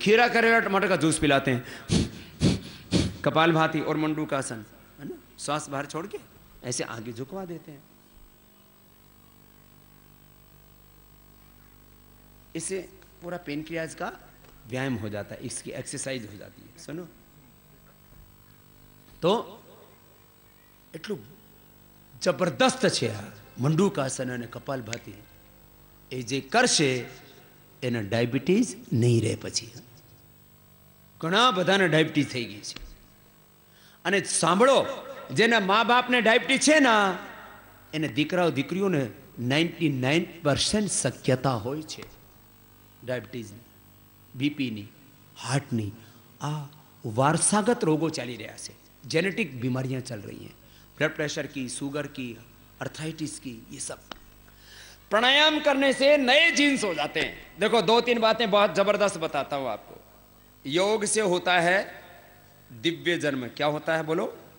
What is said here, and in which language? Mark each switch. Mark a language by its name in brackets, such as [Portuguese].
[Hindi] खीरा, करेला, टमाटर का जूस पिलाते हैं। कपालभाति और मंडूकासन, है ना, श्वास बाहर छोड़ के ऐसे आगे झुकवा देते हैं। इससे पूरा पेनक्रियाज का व्यायाम हो जाता है, इसकी एक्सरसाइज हो जाती है। सुनो, तो [Gujarati] એટલું જબરદસ્ત છે આ મંડૂકાસન અને કપાલભાતિ। એ જે કરશે એને ડાયાબિટીસ નહીં રહે। પછી ઘણા બધાને ડાયાબિટીસ થઈ ગઈ છે। અને સાંભળો, જેના મા બાપને ડાયાબિટીસ છે ને, એને દીકરાઓ દીકરીઓને 99% શક્યતા હોય છે ડાયાબિટીસની, બીપીની, હાર્ટની। [Hindi] આ वारसागत रोगों चली रहा है, जेनेटिक बीमारियां चल रही हैं, ब्लड प्रेशर की, शुगर की, अर्थराइटिस की, ये सब। प्राणायाम करने से नए जीन्स हो जाते हैं। देखो, 2-3 बातें बहुत जबरदस्त बताता हूं आपको। योग से होता है दिव्य जन्म। क्या होता है बोलो?